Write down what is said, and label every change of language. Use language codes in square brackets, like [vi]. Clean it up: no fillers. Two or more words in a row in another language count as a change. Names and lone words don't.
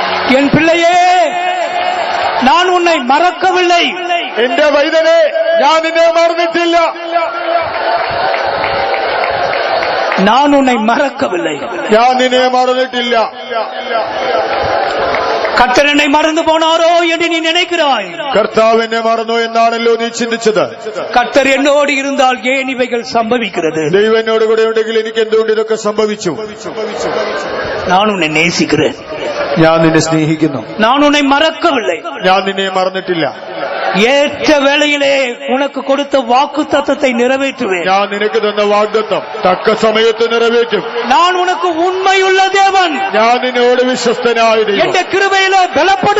[ta] என் பிள்ளையே, நான் உன்னை மறக்கவில்லை. [ml] എന്റെ വൈതനെ, ഞാൻ നിന്നെ മറന്നിട്ടില്ല. [ta] நான் உன்னை மறக்கவில்லை. [ml] ഞാൻ നിന്നെ മറന്നിട്ടില്ല. [ta] கர்த்தர் என்னை மறந்து போனாரோ என்று நீ நினைக்கிறாய். [ml] കർത്താവ് എന്നെ മറന്നു എന്നാണല്ലോ നീ ചിന്തിച്ചത്. [ta] கர்த்தர் என்னோடு இருந்தால் ஏன் இவைகள் சம்பவிக்கிறது? [ml] ദൈവം എന്നോട് കൂടെ ഉണ്ടെങ്കിൽ എനിക്ക് എന്തുകൊണ്ട് ഇതൊക്കെ സംഭവിച്ചു? [ta] நான் உன்னை நேசிக்கிறேன். [ml] ഞാൻ നിന്നെ സ്നേഹിക്കുന്നു. [ta] நான் உன்னை மறக்கவில்லை. [ml] ഞാൻ നിന്നെ മറന്നിട്ടില്ല. [ta] ஏற்ற வேளையிலே உனக்கு கொடுத்த வாக்கு தத்தத்தை நிறைவேற்றுவேன். [ml] ഞാൻ നിനക്ക് തന്ന വാഗ്ദത്തം തക്ക സമയത്ത് നിറവേറ്റും. [ta] நான் உனக்கு உண்மையுள்ள தேவன். [ml] ഞാൻ നിന്നോട് വിശ്വസ്തനായ ദൈവം. എന്റെ കൃപയിലെ ബലപ്പെട്.